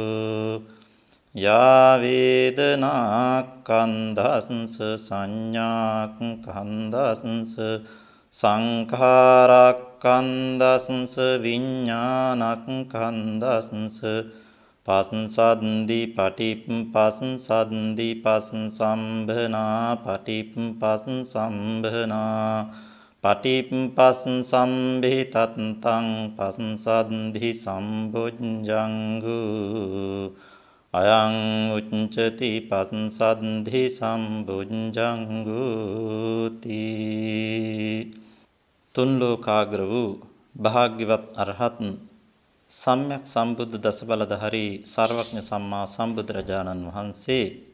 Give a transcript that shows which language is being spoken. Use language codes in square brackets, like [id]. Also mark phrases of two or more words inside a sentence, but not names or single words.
[pi] යා වේදනා කන්දස්ස සංඥා කන්දස්ස සංඛාරක් කන්දස්ස විඥානක් කන්දස්ස පස්සද්ධි පටිපස්සද්ධි පස්සම්භනා පටිපස්සම්භනා පටිපස්සම්භිතත්තං පස්සද්ධි සම්බුද්ධංගු අයං උච්චති පස්සද්ධි සම්බුද්ධංගුති. [si] තුන් ලෝකාග්‍ර වූ භාග්‍යවත් අරහත් සම්්‍යක් සම්බුද්ධ දසබලධාරී සර්වඥ සම්මා සම්බුදුරජාණන් වහන්සේ